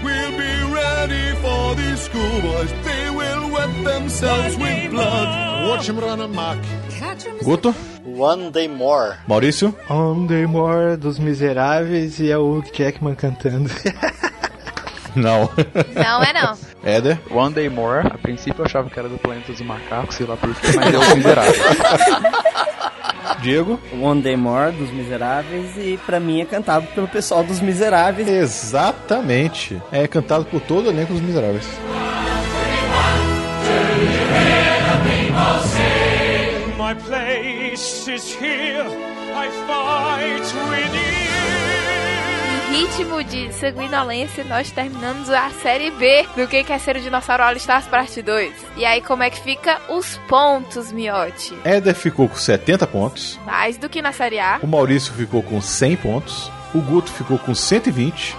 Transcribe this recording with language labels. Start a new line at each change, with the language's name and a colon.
English: boys, they will wet themselves with blood. Watch them run amok.
Portuguese: Guto?
English: One Day More.
Portuguese: Maurício? One Day More dos Miseráveis e é o Jackman cantando. Não. Não é não. Éder?
English: One Day More.
Portuguese: A princípio eu achava que era do Planeta dos Macacos, sei lá por quê, mas é o Miseráveis. Diego? One Day More dos Miseráveis e pra mim é cantado pelo pessoal dos Miseráveis. Exatamente. É cantado por todo o elenco dos Miseráveis.
English: My place is here, I fight with you.
Portuguese: Ritmo de sanguinolência, nós terminamos a série B do Quem Quer Ser o Dinossauro All Stars Parte 2. E aí, como é que fica os pontos, Miotti? Éder ficou com 70 pontos. Mais do que na série A. O Maurício ficou com 100 pontos. O Guto ficou com 120.